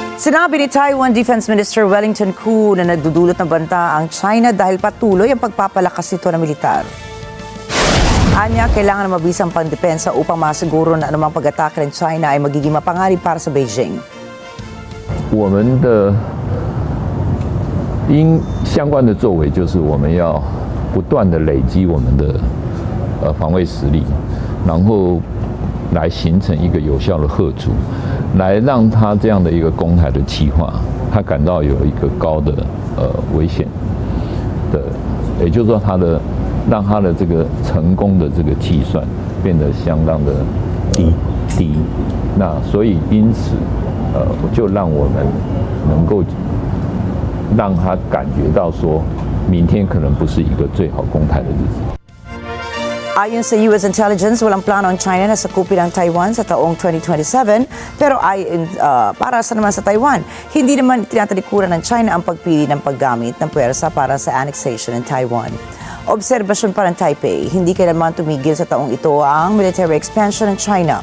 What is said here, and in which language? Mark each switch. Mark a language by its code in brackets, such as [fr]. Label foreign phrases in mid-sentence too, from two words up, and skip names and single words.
[tl] Sinabi ni Taiwan [en] Defense Minister [tl] Wellington Koo na nagdudulot ng banta ang China dahil patuloy ang pagpapalakas nito ng militar. Anya, kailangan na mabisang pangdepensa upang masiguro na anumang pag-atake ng China ay magiging mapanganib para sa Beijing. [zh] 我们的相关的作为就是我们要不断的累积我们的防卫实力，然后来形成一个有效的嚇阻，来让他这样的一个攻台的计划，他感到有一个高的危险的，也就是说让他的这个成功的这个计算变得相当的低。那所以因此就让我们能够让他感觉到说，明天可能不是一个最好攻台的日子。 [tl] Ayon sa US Intelligence, walang plano ang China na sakupin ang Taiwan sa taong 2027. Pero para sa naman sa Taiwan, hindi naman tinatalikuran ng China ang pagpili ng paggamit ng puwersa para sa annexation ng Taiwan. Obserbasyon pa ng Taipei, hindi kailanman tumigil sa taong ito ang [en] military expansion [tl] ng China.